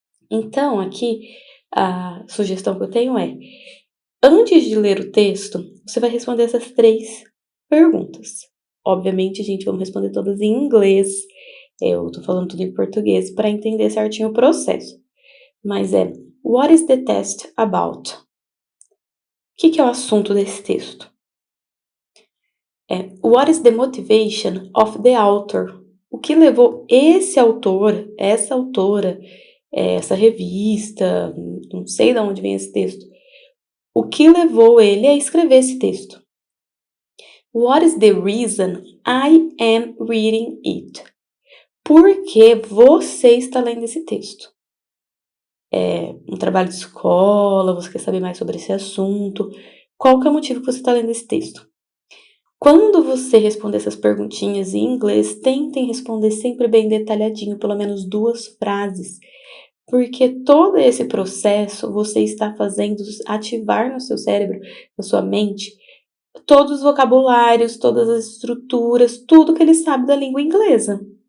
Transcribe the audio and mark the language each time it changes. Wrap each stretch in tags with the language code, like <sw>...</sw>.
<pt>Então, aqui, a sugestão que eu tenho é, antes de ler o texto, você vai responder essas 3 perguntas. Obviamente, gente, vamos responder todas em inglês. Eu tô falando tudo em português para entender certinho o processo.</pt> <en>Mas what is the test about?</en> <pt>O que é o assunto desse texto?</pt> <en>What is the motivation of the author?</en> <pt>O que levou esse autor, essa autora, essa revista, não sei de onde vem esse texto, o que levou ele a escrever esse texto?</pt> <en>What is the reason I am reading it?</en> <pt>Por que você está lendo esse texto? É um trabalho de escola, você quer saber mais sobre esse assunto? Qual que é o motivo que você está lendo esse texto? Quando você responder essas perguntinhas em inglês, tentem responder sempre bem detalhadinho, pelo menos 2 frases, porque todo esse processo você está fazendo ativar no seu cérebro, na sua mente, todos os vocabulários, todas as estruturas, tudo que ele sabe da língua inglesa.</pt>